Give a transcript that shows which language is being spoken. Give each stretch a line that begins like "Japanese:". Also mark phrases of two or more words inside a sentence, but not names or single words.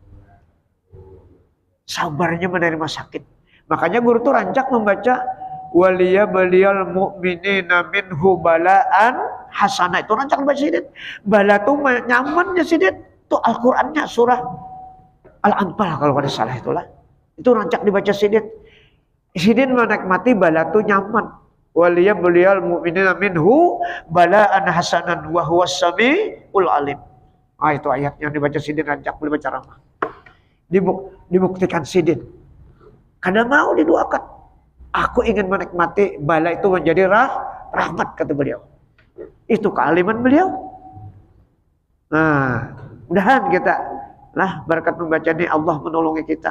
Banjar: Sabarnya menerima sakit. Makanya guru tuh rancak membaca
Arabic: وليبلي المؤمنين منه بلاء حسنا.
Banjar: Itu rancak baca sidin. Bala tuh nyamannya sidin. Itu Al-Qur'annya surah Al-Anfal kalau kada salah itulah. Itu rancak dibaca sidin. Sidin menikmati bala tuh nyaman.
Arabic: وليبلي المؤمنين منه بلاء حسنا وهو السميع العليم.
Banjar: Ah itu ayat yang dibaca sidin rancak boleh baca ramah. Dibuktikan sidin. Kada mau didoakan.
Indonesian: Aku ingin menikmati bala itu menjadi rahmat kata beliau. Itu kealiman beliau.
Banjar: Nah, mudahan kita lah berkat membaca ini Allah menolongi kita.